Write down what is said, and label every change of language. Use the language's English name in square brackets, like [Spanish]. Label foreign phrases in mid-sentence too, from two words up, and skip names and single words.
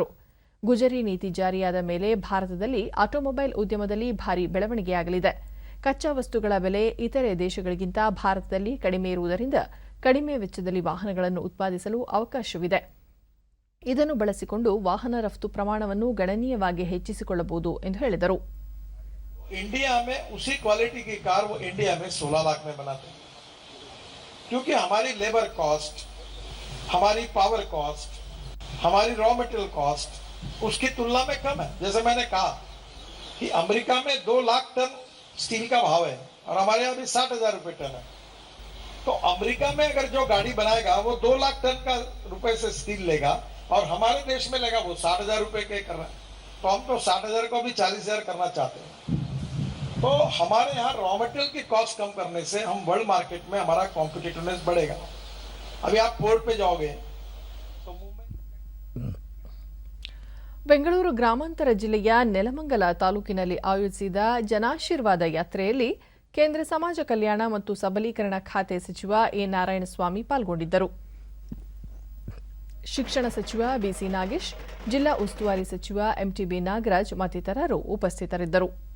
[Kannada] ಗುಜರಿ ನೀತಿ ಜಾರಿಯಾದ ಮೇಲೆ ಭಾರತದಲ್ಲಿ ಆಟೋಮೊಬೈಲ್ ಉದ್ಯಮದಲ್ಲಿ ಭಾರೀ ಬೆಳವಣಿಗೆಯಾಗಲಿದೆ. ಕಚ್ಚಾ ವಸ್ತುಗಳ ಬೆಲೆ ಇತರೆ ದೇಶಗಳಿಗಿಂತ ಭಾರತದಲ್ಲಿ ಕಡಿಮೆ ಇರುವುದರಿಂದ ಕಡಿಮೆ ವೆಚ್ಚದಲ್ಲಿ ವಾಹನಗಳನ್ನು ಉತ್ಪಾದಿಸಲು ಅವಕಾಶವಿದೆ. ಇದನ್ನು ಬಳಸಿಕೊಂಡು ವಾಹನ ರಫ್ತು ಪ್ರಮಾಣವನ್ನು ಗಣನೀಯವಾಗಿ ಹೆಚ್ಚಿಸಿಕೊಳ್ಳಬಹುದು ಎಂದು ಹೇಳಿದರು. [Hindi] इंडिया में उसी क्वालिटी की कार वो इंडिया में 16 लाख में बनाते हैं, क्योंकि हमारी [English] labour cost, [Hindi] हमारी [English] power cost, [Hindi] हमारी [English] raw material cost [Hindi] उसकी तुलना में कम है. जैसे मैंने कहा कि अमेरिका में 2 लाख टन स्टील का भाव है और हमारे यहाँ भी 60,000 रुपए टन है. तो अमेरिका में अगर जो गाड़ी बनाएगा वो 2 लाख टन का रुपए से स्टील लेगा और हमारे देश में लेगा वो 60,000 रुपए के कर रहा है. तो हम तो 60,000 को भी 40,000 करना चाहते हैं. तो हमारे यहाँ [English] raw material [Hindi] की कॉस्ट कम करने से हम [English] world market [Hindi] में हमारा कॉम्पिटिटिवनेस बढ़ेगा. अभी आप पोर्ट पे जाओगे तो [Kannada] ಬೆಂಗಳೂರು ಗ್ರಾಮಾಂತರ ಜಿಲ್ಲೆಯ ನೆಲಮಂಗಲ ತಾಲೂಕಿನಲ್ಲಿ ಆಯೋಜಿಸಿದ ಜನಾಶೀರ್ವಾದ ಯಾತ್ರೆಯಲ್ಲಿ ಕೇಂದ್ರ ಸಮಾಜ ಕಲ್ಯಾಣ ಮತ್ತು ಸಬಲೀಕರಣ ಖಾತೆ ಸಚಿವ ಎ ನಾರಾಯಣಸ್ವಾಮಿ ಪಾಲ್ಗೊಂಡಿದ್ದರು. ಶಿಕ್ಷಣ ಸಚಿವ ಬಿಸಿ ನಾಗೇಶ್, ಜಿಲ್ಲಾ ಉಸ್ತುವಾರಿ ಸಚಿವ ಎಂಟಿಬಿ ನಾಗರಾಜ್ ಮತ್ತಿತರರು ಉಪಸ್ಥಿತರಿದ್ದರು.